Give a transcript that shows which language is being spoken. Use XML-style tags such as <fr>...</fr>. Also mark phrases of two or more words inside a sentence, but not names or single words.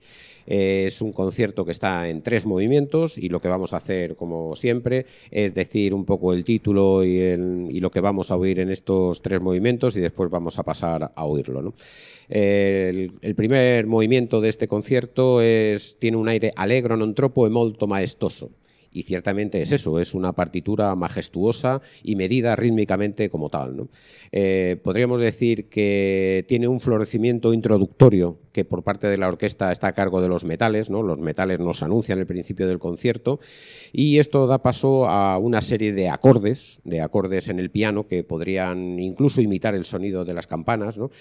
<es>Es un concierto que está en 3 movimientos y lo que vamos a hacer, como siempre, es decir un poco el título y lo que vamos a oír en estos 3 movimientos, y después vamos a pasar a oírlo, ¿no? El primer movimiento de este concierto tiene un aire</es> <it>allegro non troppo e molto maestoso.</it> <es>Y ciertamente es eso, es una partitura majestuosa y medida rítmicamente como tal, ¿no? Podríamos decir que tiene un florecimiento introductorio que por parte de la orquesta está a cargo de los metales, ¿no? Los metales nos anuncian el principio del concierto, y esto da paso a una serie de acordes en el piano que podrían incluso imitar el sonido de las campanas, ¿no?</es>